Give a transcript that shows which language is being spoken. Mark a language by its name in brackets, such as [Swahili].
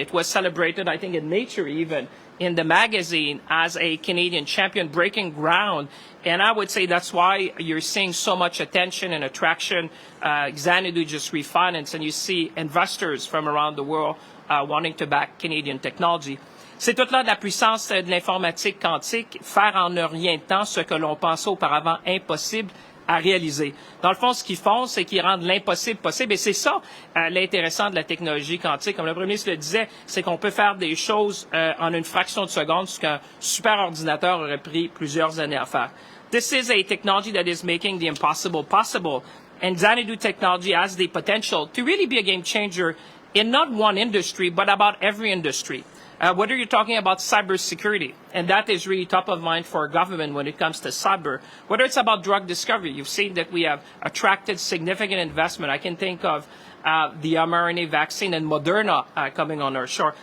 [English] It was celebrated, I think, in Nature even, in the magazine, as a Canadian champion breaking ground. And I would say that's why you're seeing so much attention and attraction. Xanadu just refinanced, and you see investors from around the world wanting to back Canadian technology. [French] C'est toute là de la puissance de l'informatique quantique, faire en un rien de temps ce que l'on pensait auparavant impossible à réaliser. Dans le fond, ce qu'ils font, c'est qu'ils rendent l'impossible possible. Et c'est ça l'intéressant de la technologie quantique. Comme le Premier ministre le disait, c'est qu'on peut faire des choses en une fraction de seconde, ce qu'un super ordinateur aurait pris plusieurs années à faire. [English] This is a technology that is making the impossible possible. And Xanadu technology has the potential to really be a game changer in not one industry, but about every industry. Whether you're talking about cybersecurity, and that is really top of mind for our government when it comes to cyber, whether it's about drug discovery, you've seen that we have attracted significant investment. I can think of the mRNA vaccine and Moderna coming on our shore.